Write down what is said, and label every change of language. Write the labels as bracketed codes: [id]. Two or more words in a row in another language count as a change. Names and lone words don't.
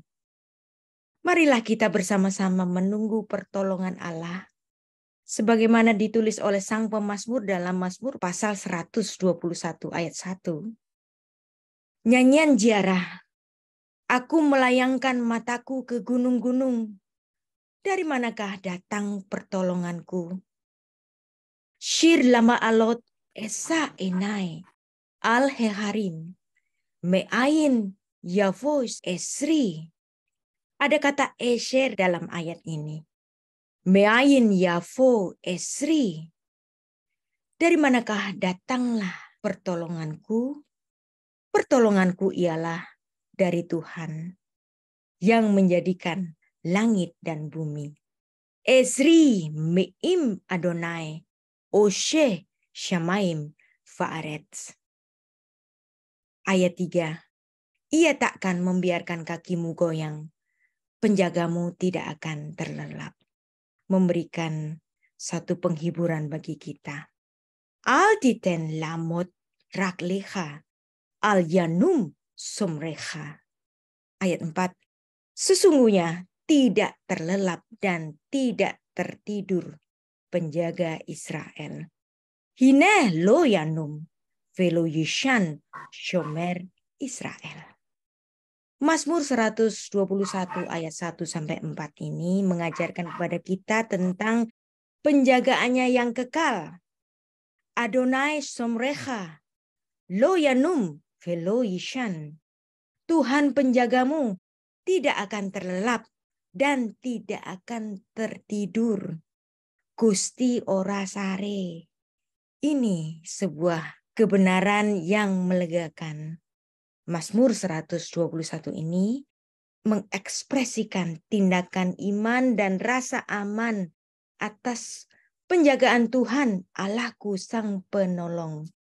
[id] Marilah kita bersama-sama menunggu pertolongan Allah sebagaimana ditulis oleh sang pemazmur dalam Mazmur pasal 121 ayat 1. Nyanyian ziarah, aku melayangkan mataku ke gunung-gunung. Dari manakah datang pertolonganku? [he] שיר למעלות אשא עיני אל ההרים מאין יבא עזרי. [id] Ada kata esher dalam ayat ini. [he] מאין יבא עזרי. [id] Dari manakah datanglah pertolonganku? Pertolonganku ialah dari Tuhan yang menjadikan langit dan bumi. [he] עזרי מעם אדני עשה שמים וארץ. [id] Ayat 3. Ia takkan membiarkan kakimu goyang. Penjagamu tidak akan terlelap. Memberikan satu penghiburan bagi kita. [he] אל יתן למוט רגלך אל ינום שמרך. [id] Ayat 4. Sesungguhnya tidak terlelap dan tidak tertidur penjaga Israel. [he] הנה לא ינום ולא יישן שומר ישראל. [id] Mazmur 121 ayat 1 sampai 4 ini mengajarkan kepada kita tentang penjagaannya yang kekal. [he] אדני שמרך לא ינום ולא יישן. [id] Tuhan penjagamu tidak akan terlelap dan tidak akan tertidur. [jv] Gusti ora sare. [id] Ini sebuah kebenaran yang melegakan. Mazmur 121 ini mengekspresikan tindakan iman dan rasa aman atas penjagaan Tuhan Allahku Sang Penolong.